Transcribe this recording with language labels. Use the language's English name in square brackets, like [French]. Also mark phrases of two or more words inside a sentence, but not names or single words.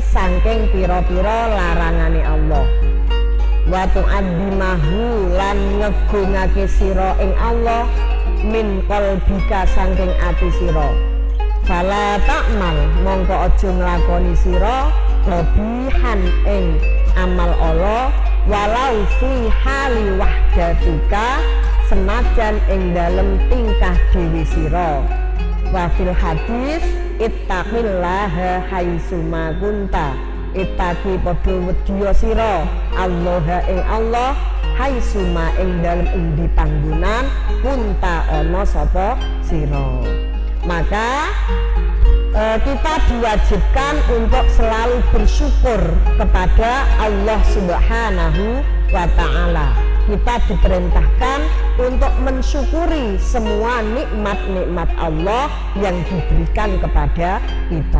[Javanese] saking pira-pira larangane Allah, [Arabic] وتعظمه [Javanese] lan ngegungake sira ing Allah [Arabic] من قلبك [Javanese] saking ati sira, [Arabic] فلا تعمل [Javanese] mongko aja nglakoni sira qabihan ing amal Allah [Arabic] ولو في حال وحدتك [Javanese] senajan ing dalem tingkah dhewe sira. [Arabic] وفي الحديث اتق الله حيثما كنت, [Javanese] ittaqi padha wedya sira Allah ing Allah haitsuma ing dalem endi panggonan kunta ana sapa sira. [Indonesian] Maka kita diwajibkan untuk selalu bersyukur kepada Allah Subhanahu wa Ta'ala. Kita diperintahkan untuk mensyukuri semua nikmat-nikmat Allah yang diberikan kepada kita.